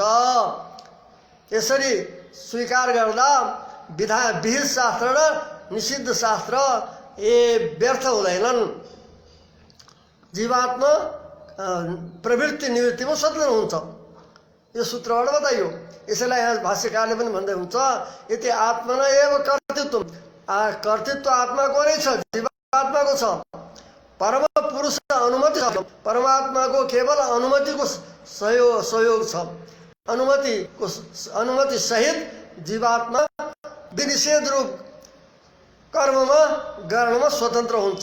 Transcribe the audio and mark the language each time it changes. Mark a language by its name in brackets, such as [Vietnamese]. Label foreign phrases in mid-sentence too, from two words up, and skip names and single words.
[Nepali] यसरी स्वीकार गर्दा विहित शास्त्र र निषिद्ध शास्त्र व्यर्थ हुँदैनन्। जीवात्मा प्रवृत्ति निवृत्तिमा स्वतन्त्र हुन्छ। यो सूत्रबाट बताइयो। यसैलाई यहाँ भाष्यकारले पनि भन्दै हुन्छ, [Sanskrit] यति आत्मना एव कर्तृत्व, [Nepali] कर्तृत्व आत्माको नै छ, जीवात्माको छ। परम पुरुष अनुमति छ। परमात्माको केवल अनुमतिको सहयोग छ। अनुमति सहित जीवात्मा विनिषेध रूप कर्ममा गर्नमा स्वतन्त्र हुन्छ।